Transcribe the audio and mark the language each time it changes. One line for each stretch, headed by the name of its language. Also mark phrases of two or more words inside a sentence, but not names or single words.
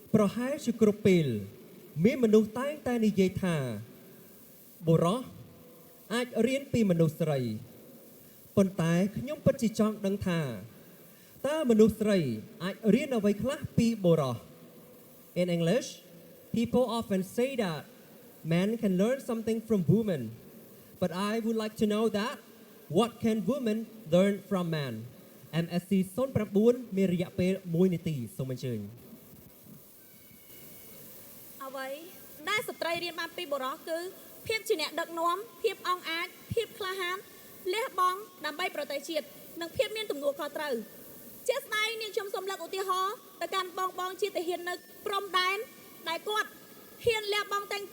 Khmer: ប្រហែលជាគ្រប់ពេលមានមនុស្សតែងតែនិយាយថាបុរសអាចរៀនពីមនុស្សស្រីប៉ុន្តែខ្ញុំពិតជាចង់ដឹងថាតើមនុស្សស្រីអាចរៀនអ្វីខ្លះពីបុរស
English: In English, people often say that men can learn something from women, but I would like to know that what can women learn from men?
Khmer: MSC 09 មានរយៈពេល1នាទីសូមអញ្ជើញ អ្វីដែលស្ត្រីរៀនបានពីបុរសគឺភាពជាអ្នកដឹកនាំភាពអង់អាចភាពក្លាហានលះបង់ដើម្បីប្រទេសជាតិនិងភាពមានទំនួលខុស ត្រូវជាស្ដែងនាងខ្ញុំសូមលើកឧទាហរណ៍ទៅកាន់បងជាទាហាននៅព្រំដែនដែលគាត់ហ៊ានលះបង់ទាំង